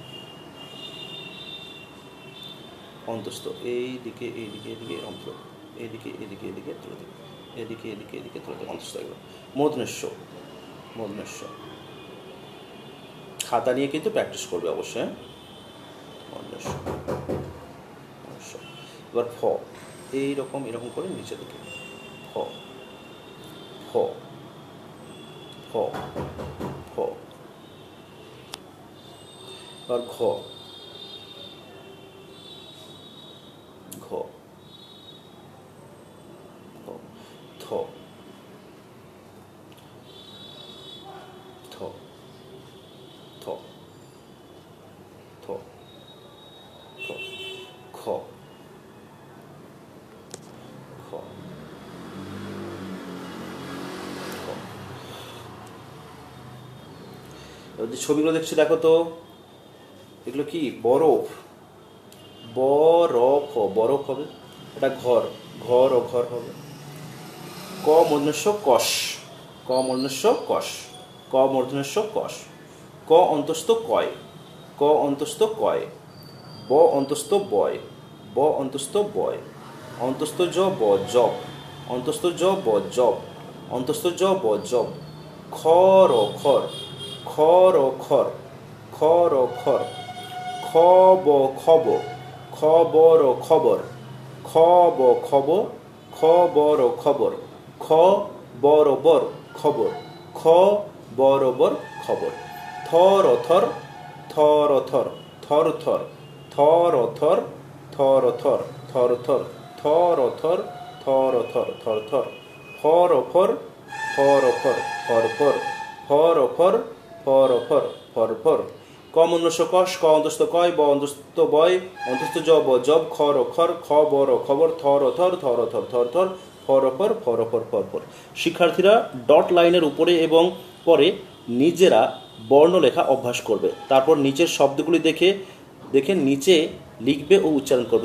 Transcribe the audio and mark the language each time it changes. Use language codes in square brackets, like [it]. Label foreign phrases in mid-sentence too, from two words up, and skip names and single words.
[bn] অন্তস্থ এইদিকে, এইদিকে, এদিকে অন্ত, এদিকে, এদিকে, এদিকে তুলে দেবে, এদিকে, এদিকে, এদিকে তুলে দেবে, অন্তস্থ এগুলো। মূর্ধন্য মূর্ধন্য। খাতা নিয়ে কিন্তু প্র্যাকটিস করবে অবশ্যই। এবার ফ, এইরকম এরকম করে নিচে দিকে, ফ ফ ফ ফ। এবার ঘ, ঘ থ, থ থ থ থ, খ খ খ। এবার যে ছবিগুলো দেখছি দেখো তো, এগুলো কি বরফ, বরফ, বরফ হবে। এটা ঘর, ঘর ও ঘর হবে। ক মূর্ধন্য কষ, ক মূর্ধন্য কষ, ক মূর্ধন্য কষ। ক অন্তস্থ কয়, ক অন্তস্থ কয়। ব অন্তস্থ বয়, ব অন্তস্থ বয়। অন্তস্থ জ ব জব, অন্তস্থ জ ব জব, অন্তস্থ জ ব জব। খর ও খর, খর ও খর, খর ও খর। খ ব খব, খবর ও খবর, খ ব খব, খবর ও খবর। খ বরবর খবর, খ বরবর খবর। থর ও থর, থর ও থর, থর থর, থর ও থর, থর ও থর, থর থর, থর ও থর, থর ও থর, থর থর। ফর ও ফর, ফর ও ফর, ফর ফর, ফর ও ফর, ফর ও ফর, ফর ফর। ক মূর্ধন্য কষ, ক অন্তস্থ কয়, ব অন্তস্থ বয়, অন্তস্থ জ ব জব, খর ও খর, খ বর ও খবর, থর ও থর, থর ও থর, থর থর, ফর ও ফর, ফর ও ফর, ফর ফর। শিক্ষার্থীরা ডট লাইনের উপরে এবং পরে নিজেরা বর্ণ লেখা অভ্যাস করবে, তারপর নিচের শব্দগুলি দেখে দেখে নিচে লিখবে ও উচ্চারণ করবে।